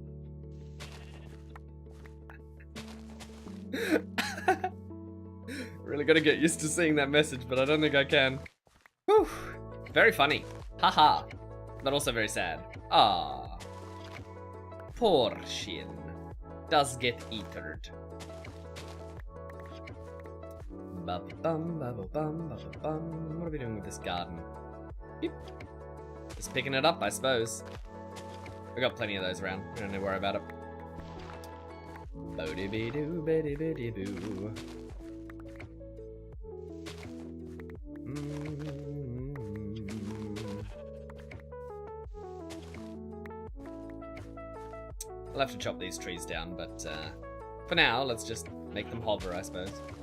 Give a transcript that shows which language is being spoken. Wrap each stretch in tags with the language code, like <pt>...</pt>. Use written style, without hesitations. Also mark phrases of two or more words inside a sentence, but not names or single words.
<en>Really gotta get used to seeing that message, but I don't think I can. Whew. Very funny. Haha. But also very sad. Ah. Poor Shin. Does get eatered. Ba-ba-bum, ba-ba-bum, ba-ba-bum. What are we doing with this garden? Beep. Just picking it up, I suppose. We got plenty of those around. We don't need to worry about it. Bo-dee-bee-doo, bee-dee-bee-dee-boo. I'll have to chop these trees down, but for now, let's just make them hover, I suppose.</en>